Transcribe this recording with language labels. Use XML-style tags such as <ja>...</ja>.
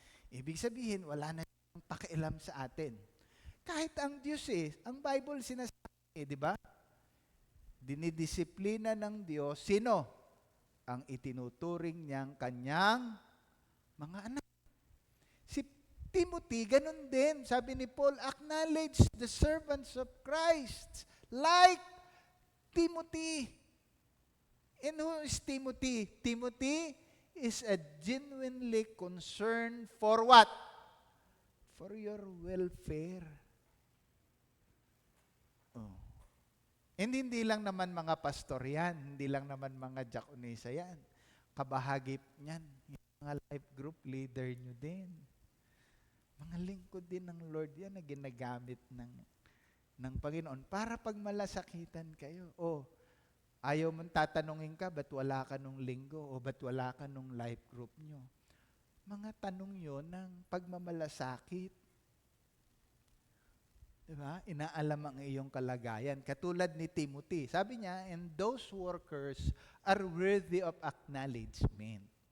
<tl>Ibig sabihin, wala na siyang pakialam sa atin. Kahit ang Diyos ang Bible sinasabi, di ba? Dinidisiplina ng Diyos, sino? Ang itinuturing niyang kanyang mga anak. Si Timothy, ganun din. Sabi ni</tl> <en>Paul, acknowledge the servants of Christ. Like Timothy. And who is Timothy? Timothy is a genuinely concerned for what? For your welfare.</en> <tl>And hindi lang naman mga pastor yan, hindi lang naman mga diakonisa yan. Kabahagi niyan, yung mga life group leader nyo din. Mga lingkod din ng Lord yan na ginagamit ng Panginoon para pag malasakitan kayo. Ayaw mong tatanungin ka, ba't wala ka nung linggo? O ba't wala ka nung life group nyo? Mga tanong yon ng pagmamalasakit. Diba? Inaalam ang iyong kalagayan. Katulad ni Timothy. Sabi niya,</tl> <en>and those workers are worthy of acknowledgement.</en>